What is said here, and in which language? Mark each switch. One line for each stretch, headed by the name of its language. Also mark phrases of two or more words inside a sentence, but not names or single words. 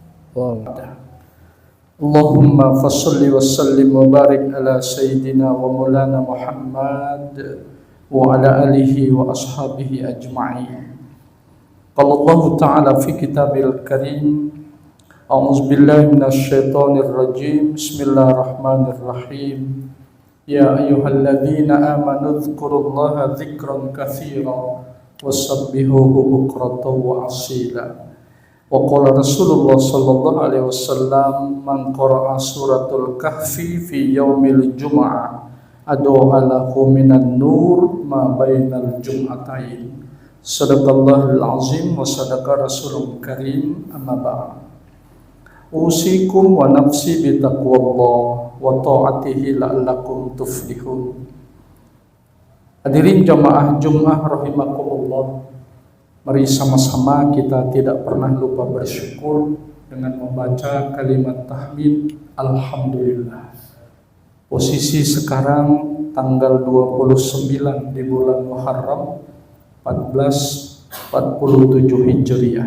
Arabic: اللهم فصل وسلم وبارك على سيدنا ومولانا محمد وعلى آله وأصحابه أجمعين. قال الله تعالى في كتاب الكريم، أعوذ بالله من الشيطان الرجيم. Bismillahirrahmanirrahim. يا أيها الذين آمنوا اذكروا الله ذكرا كثيرا وسبحوه بكرة وأصيلا. وقال رسول الله صلى الله عليه وسلم، من قرأ سورة الكهف في يوم الجمعة أضاء له من النور ما بين الجمعتين. صدق الله العظيم وصدق رسول الكريم. أما بعد. أوصيكم ونفسي بتقوى الله وطاعته لعلكم تفلحون.
Indonesian: Hadirin jamaah Jum'ah rahimakumullah. Mari sama-sama kita tidak pernah lupa bersyukur dengan membaca kalimat tahmid Alhamdulillah. Posisi sekarang tanggal 29 di bulan Muharram 1447 Hijriah.